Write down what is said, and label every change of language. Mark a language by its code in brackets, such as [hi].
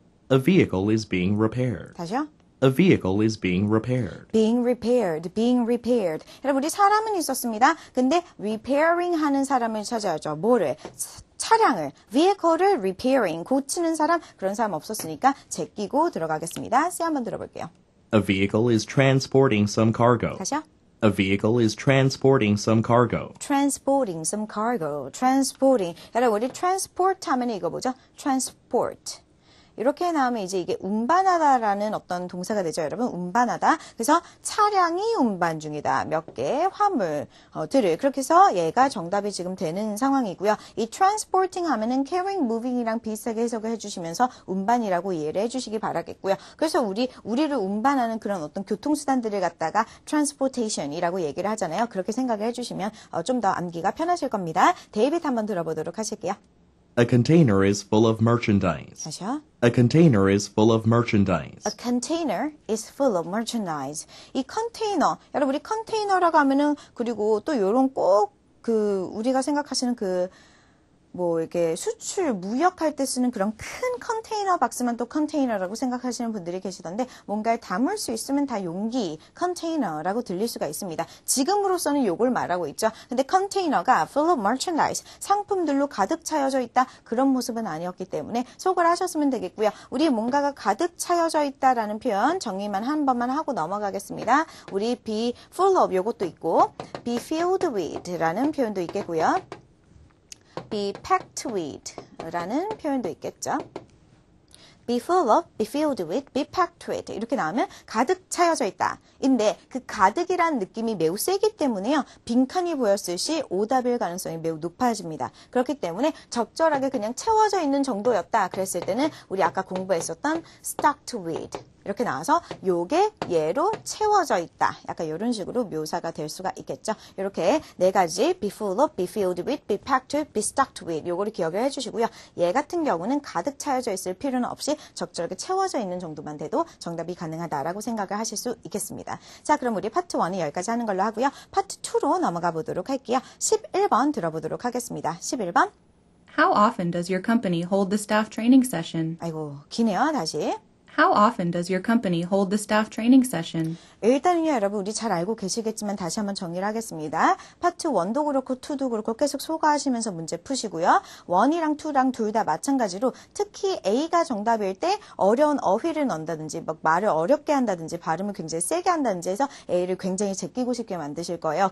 [en] A vehicle is being repaired. [ko] 다시요. [en] A vehicle is being repaired. being repaired, being repaired. [ko] 여러분 우리 사람은 있었습니다. 근데 repairing 하는 사람을 찾아야죠. 뭐를? 차량을, vehicle을 repairing, 고치는 사람, 그런 사람 없었으니까 제끼고 들어가겠습니다. C 한번 들어볼게요. [en] A vehicle is transporting some cargo. [ko] 다시요. [en] A vehicle is transporting some cargo. transporting some cargo, transporting. [ko] 여러분 우리 transport 하면 이거 뭐죠? [en] transport. [ko] 이렇게 나오면 이제 이게 운반하다라는 어떤 동사가 되죠, 여러분. 운반하다. 그래서 차량이 운반 중이다. 몇 개의 화물들을. 그렇게 해서 얘가 정답이 지금 되는 상황이고요. 이 transporting 하면은 carrying, moving이랑 비슷하게 해석을 해주시면서 운반이라고 이해를 해주시기 바라겠고요. 그래서 우리를 운반하는 그런 어떤 교통수단들을 갖다가 transportation이라고 얘기를 하잖아요. 그렇게 생각을 해주시면 좀 더 암기가 편하실 겁니다. 데이빗 한번 들어보도록 하실게요. [en] A container is full of merchandise. [ko] 다시요. [en] A container is full of merchandise. A container is full of merchandise. [ko] 이 컨테이너, 여러분 우리 컨테이너라고 하면은 그리고 또 요런 꼭 우리가 생각하시는 뭐 이렇게 수출, 무역할 때 쓰는 그런 큰 컨테이너 박스만 또 컨테이너라고 생각하시는 분들이 계시던데 뭔가를 담을 수 있으면 다 용기, 컨테이너라고 들릴 수가 있습니다. 지금으로서는 요걸 말하고 있죠. 근데 컨테이너가 [en] full of merchandise, [ko] 상품들로 가득 차여져 있다. 그런 모습은 아니었기 때문에 속을 하셨으면 되겠고요. 우리 뭔가가 가득 차여져 있다라는 표현 정리만 한 번만 하고 넘어가겠습니다. 우리 [en] be full of [ko] 요것도 있고 [en] be filled with [ko] 라는 표현도 있겠고요. be packed with 라는 표현도 있겠죠. [en] be full of, be filled with, be packed with [ko] 이렇게 나오면 가득 차여져 있다. 인데 그 가득이라는 느낌이 매우 세기 때문에요. 빈칸이 보였을 시 오답일 가능성이 매우 높아집니다. 그렇기 때문에 적절하게 그냥 채워져 있는 정도였다. 그랬을 때는 우리 아까 공부했었던 stocked with 이렇게 나와서 요게 얘로 채워져 있다. 약간 이런 식으로 묘사가 될 수가 있겠죠. 이렇게 네 가지 [en] be full of, be filled with, be packed with, be stocked with [ko] 요거를 기억을 해주시고요. 얘 같은 경우는 가득 차여져 있을 필요는 없이 적절하게 채워져 있는 정도만 돼도 정답이 가능하다라고 생각을 하실 수 있겠습니다. 자, 그럼 우리 파트 1은 여기까지 하는 걸로 하고요. 파트 2로 넘어가 보도록 할게요. 11번 들어보도록 하겠습니다. 11번. [en] How often does your company hold the staff training session? [ko] 아이고, 기네요. 다시. [en] How often does your company hold the staff training session? [ko] 일단은요, 여러분 우리 잘 알고 계시겠지만 다시 한번 정리를 하겠습니다. 파트 1도 그렇고 2도 그렇고 계속 소가하시면서 문제 푸시고요. 1이랑 2랑 둘 다 마찬가지로 특히 A가 정답일 때 어려운 어휘를 넣는다든지 막 말을 어렵게 한다든지 발음을 굉장히 세게 한다든지 해서 A를 굉장히 제끼고 싶게 만드실 거예요.